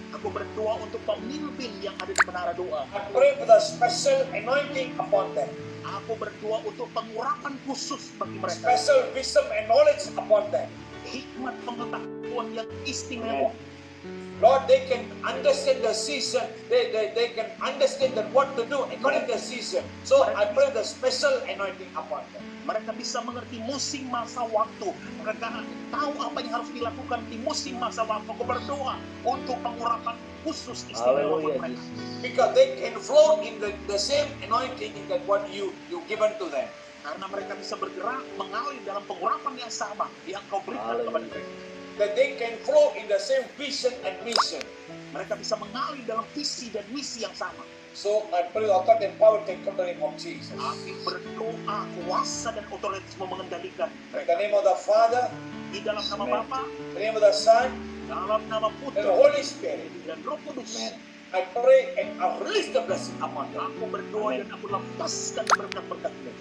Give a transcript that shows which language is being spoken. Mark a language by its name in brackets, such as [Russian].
[Indonesian] Aku berdoa untuk pemimpin yang ada di menara doa. [English] I pray for the special anointing upon them. [Indonesian] Aku berdoa untuk pengurapan khusus bagi mereka. [English] Special wisdom and knowledge upon them. Hikmat pengetahuan yang istimewa. Lord, they can understand the season. They can understand that what to do according to the season. So I pray the special anointing upon them. [Indonesian] Mereka bisa mengerti musim masa waktu. Mereka tahu apa yang harus dilakukan di musim masa waktu. Aku berdoa untuk pengurapan khusus istimewa buat mereka. [English] Because they can flow in the same anointing that what you given to them. [Indonesian] Karena mereka bisa bergerak mengalir dalam pengurapan yang sama yang kau berikan kepada mereka. [English] That they can flow in the same vision and mission. [Indonesian] Mereka bisa mengalir dalam visi dan misi yang sama. [English] So I pray authority and power take control in the name of Jesus. [Indonesian] Aku berdoa kuasa dan otoritas mengendalikan. [English] In the name of the Father, di dalam nama Bapa, in the name of the Son, dalam nama Putra, and the Holy Spirit, dan Roh Kudus. I pray and I release the blessing upon them. [Indonesian] Aku berdoa dan aku lepaskan berkat-berkat-Mu.